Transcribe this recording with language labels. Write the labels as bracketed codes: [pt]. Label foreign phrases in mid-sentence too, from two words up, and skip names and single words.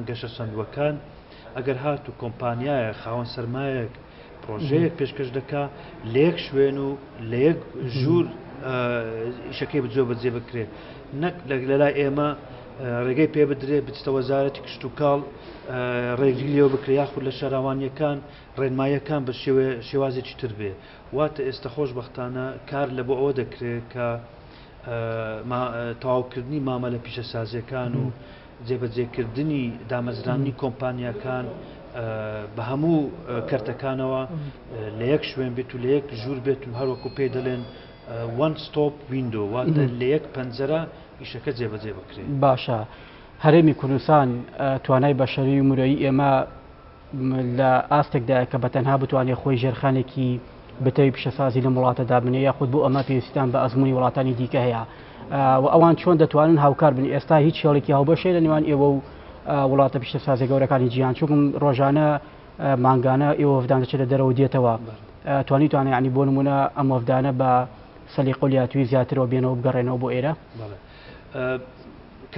[ckb] گەشە سندوەکان ئەگەر هاتو کۆمپانیایە خاوەن سەرمایەک پرۆژەیەک پێشکەش دەکا لە یەک شوێن و لە یەک ژوور ئیشەکەی بجۆ بەجێ بکرێت نەک لەلای ئێمە ڕێگەی پێ بدرێت بچتە وەزارەتی کشت و کاڵ ڕێگری لێوە بکرێت یاخود لە شارەوانیەکان ڕێنماییەکان بە شێوازێکی تر بێ واتە ئێستا خۆشبەختانە کار لە بۆ ئەوە دەکرێت کە تەواوکردنی مامەلە پیشەسازیەکان و جێبەجێکردنی دامەزرانی کۆمپانیەکان بە هەموو کەرتەکانەوە لە یەک شوێن بێت و لە یەک ژوور بێت و هەروەکو پێی دەڵێن [en] one stop window [ckb] واتە لە یەک پەنجەرە ئیشەکە جێبەجێ بکرێت باشە هەرێمی کوردستان توانای بەشەری و مرۆیی ئێمە لە ئاستێکدایە کە بەتەنها بتوانێت خۆی ژێرخانێکی بتەوی پیشەسازی لە وڵاتەدا بنێ یاخود بۆ ئەمە پێویستیان بە ئەزمموی وڵاتانی دیکە هەیە و ئەوان چۆن دەتوانن هاوکار بن ئێستا هیچ شێڵێکی هاوبەشێ لە نێوان ئێوە و وڵاتە پیشەسازی گەورەکانی جیهان چووکم ڕۆژانە مانگانە ئێوە وەفدان دەچێت لە دەرەوە دێتەوە توانیتوانێت ینی بۆ نمونە ئەم وەفدانە بە سەلیقۆلیاتوی زیاترەوە بێنەوە بگەڕێنەوە بۆ ئێرە